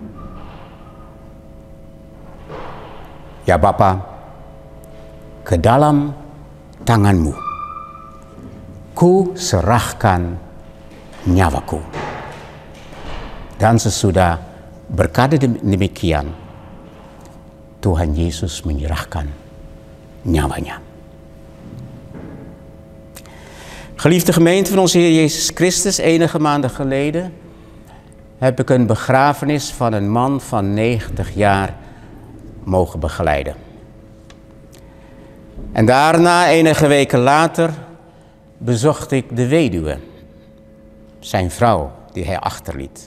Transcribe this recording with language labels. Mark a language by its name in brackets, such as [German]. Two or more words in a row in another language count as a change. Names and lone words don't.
[Indonesian] Ya Bapa, ke dalam tanganmu ku serahkan nyawaku. Dan sesudah berkata demikian, Tuhan Yesus menyerahkan nyawanya. [Dutch] Geliefde gemeente van onze Heer Jezus Christus, enige maanden geleden heb ik een begrafenis van een man van 90 jaar mogen begeleiden. En daarna, enige weken later, bezocht ik de weduwe, zijn vrouw die hij achterliet.